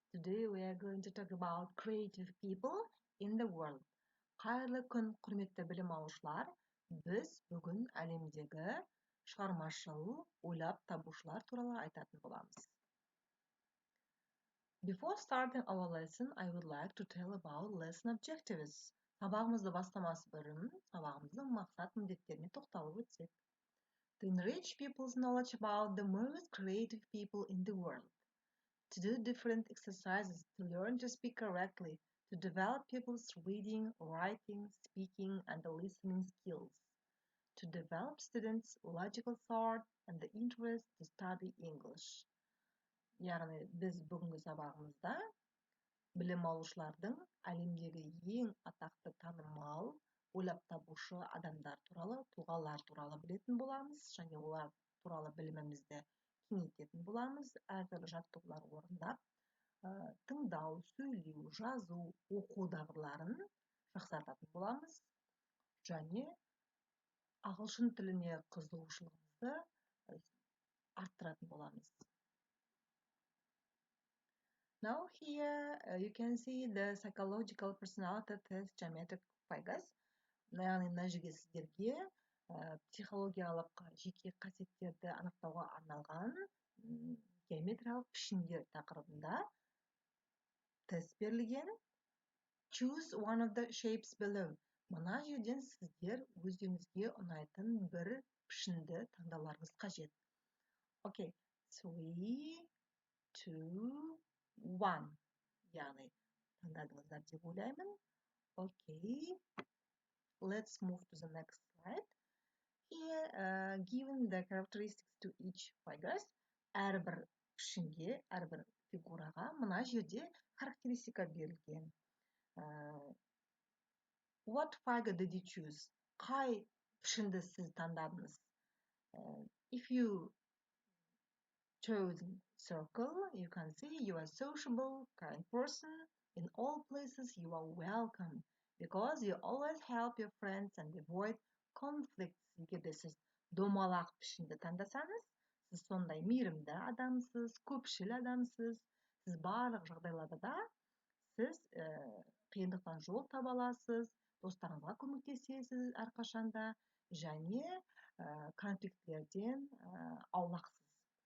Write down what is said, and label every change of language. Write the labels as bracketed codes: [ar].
[en] Today we are going to talk about creative people in the world. [kk] Қайырлы күн, құрметті білім алушылар. Біз бүгін әлемдегі шығармашыл, ойлап табушылар туралы айтатын боламыз. [en] Before starting our lesson, I would like to tell about lesson objectives. [kk] Сабағымызды бастамас бұрын, сабағымыздың мақсат міндеттеріне тоқталып өтсек. [en] To enrich people's knowledge about the most creative people in the world. To do different exercises, to learn to speak correctly, to develop people's reading, writing, speaking, and listening skills, to develop students' logical thought and the interest to study English. [kk] Яғни біз бүгінгі сабағымызда білім алушылардың әлемдегі ең атақты танымал, ойлап табушы адамдар туралы, тұлғалар туралы білетін боламыз, және олар туралы білімімізді кеңейтетін боламыз, әртүрлі жаттығулар орындап, тыңдау, сөйлеу, жазу, оқу дағдыларын жақсартатын боламыз, және ағылшын тіліне қызығушылығымызды арттыратын боламыз. [en] Now here you can see the psychological personality test geometric figures. [kk] Яғни мына жерге сіздерге психологиялық жеке қасиеттерді анықтауға арналған геометриялық пішіндер тақырыбында тест берілген. [en] Choose one of the shapes below. [kk] Мына жерден сіздер өздеріңізге ұнайтын бір пішінді таңдауларыңыз қажет. [en] Okay, 3, 2, 1. [kk] Яғни таңдадыңыздар деп ойлаймын. [en] Okay, let's move to the next slide. Here, given the characteristics to each figures, [kk] әрбір пішінге, әрбір фигураға мына жерде характеристика берілген. [en] What figure did you choose? [kk] Қай пішінді сіз таңдадыңыз? [en] If you chose circle, you can see you are sociable, kind person. In all places you are welcome because you always help your friends and avoid conflicts. [kk] Егер де сіз домалақ пішінді таңдасаңыз, сіз сондай мейірімді адамсыз, көпшіл адамсыз. Сіз барлық жағдайларда да сіз қиындықтан жол таба аласыз, достарыңызға көмектесесіз әрқашанда, және конфликтілерден аулақсыз.